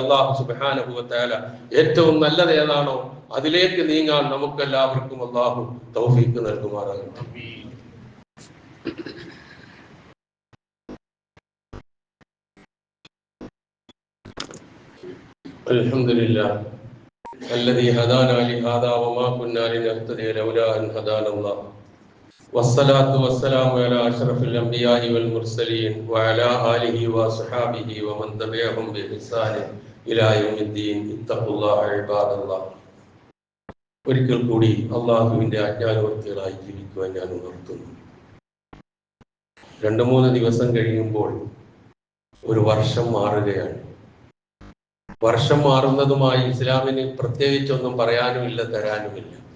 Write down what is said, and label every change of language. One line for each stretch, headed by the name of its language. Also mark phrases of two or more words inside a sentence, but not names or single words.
Arabic: الله سبحانه وتعالى
Malayalam: ഏറ്റവും നല്ലത് ഏതാണോ അതിലേക്ക് നീങ്ങാൻ നമുക്കെല്ലാവർക്കും അല്ലാഹു തൗഫീഖ് നൽകുമാറാകട്ടെ.
Arabic: അൽഹംദുലില്ലാഹ് الذي هدانا لهذا وما كنا لنهتدي لولا أن هدانا الله والصلاة والسلام على أشرف الأنبياء والمرسلين وعلى آله وصحابه ومن تبعهم بإحسان إلى يوم الدين اتقوا الله عباد الله.
Malayalam: ഒരിക്കൽ കൂടി അള്ളാഹുവിന്റെ ആജ്ഞാനുവർത്തികളായി ജീവിക്കുവാൻ ഞാൻ ഉണർത്തുന്നു. 2-3 ദിവസം കഴിയുമ്പോൾ ഒരു വർഷം മാറുകയാണ്. വർഷം മാറുന്നതുമായി ഇസ്ലാമിന് പ്രത്യേകിച്ചൊന്നും പറയാനുമില്ല, തരാനുമില്ല.